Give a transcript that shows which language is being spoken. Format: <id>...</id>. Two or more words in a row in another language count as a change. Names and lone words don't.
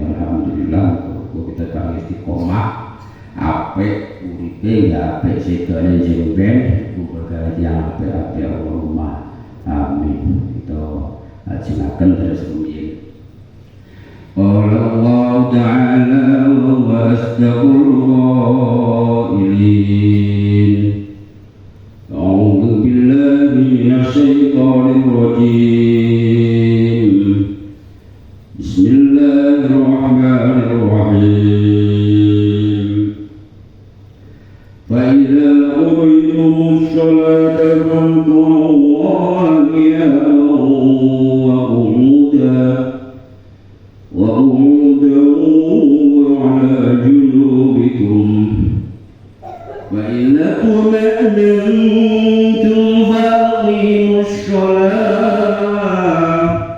<jv>Alhamdulillah kita kang istiqomah apik uripe ya apik sedane sing ben kumpul gawe tiyang apik-apik</jv> <ar>اللهم آمين.</ar> <jv>Kita ajinaken terus rumiyin. Allah Ta'ala wa astagfirullah ilin.</jv> <ar>أعوذ بالله من الشيطان الرجيم. بسم الله الرحمن الرحيم. فإذا قضيتم الصلاة فاذكروا الله قياما وقعودا وعلى جنوبكم وإذا اطمأننتم فأقيموا الصلاة</ar>